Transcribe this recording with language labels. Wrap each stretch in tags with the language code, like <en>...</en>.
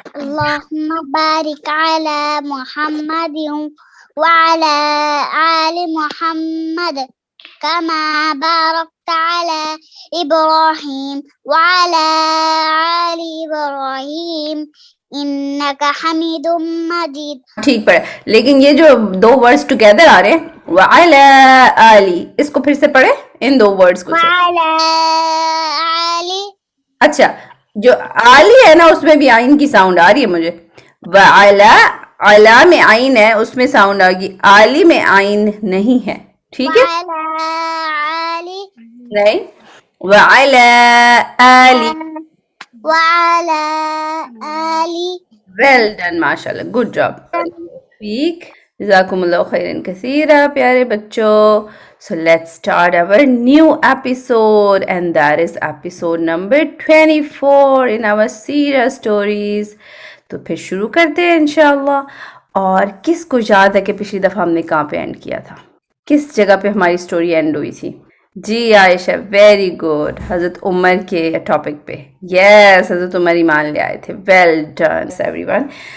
<ar>اللهم بارك على محمد وعلى آل محمد كما باركت على إبراهيم وعلى آل إبراهيم إنك حميد مجيد.</ar> <ur>ٹھیک پڑھے، لیکن یہ جو دو ورڈز ٹوگیدر آ رہے ہیں</ur> <ar>وعلی آلی،</ar> <ur>اس کو پھر سے پڑھے ان دو ورڈز کو.</ur> <ar>وعلى آل.</ar> <ur>اچھا جو آلی ہے نا اس میں بھی آئین کی ساؤنڈ آ رہی ہے مجھے. وعلی، علا میں آئین ہے اس میں ساؤنڈ آ گئی، آلی میں آئین نہیں ہے، ٹھیک ہے.</ur> <ar>وعلى آل.</ar> <ur>نہیں،</ur> <ar>وعلی آلی. وعلى آل.</ar> <en>Well done, ماشاء اللہ، good job.</en> <ur>ٹھیک، جزاکم اللہ خیرن کثیرہ پیارے بچوں.</ur> <en>So let's start our new episode and that is episode number 24 in our series stories.</en> <ur>تو پھر شروع کرتے ہیں انشاءاللہ. اور کس کو یاد ہے کہ پچھلی دفعہ ہم نے کہاں پہ اینڈ کیا تھا، کس جگہ پہ ہماری سٹوری اینڈ ہوئی تھی؟ جی عائشہ</ur> <en>very good,</en> <ur>حضرت عمر کے ٹاپک پہ. یس، حضرت عمر ایمان لے آئے تھے.</ur> <en>Well done everyone.</en>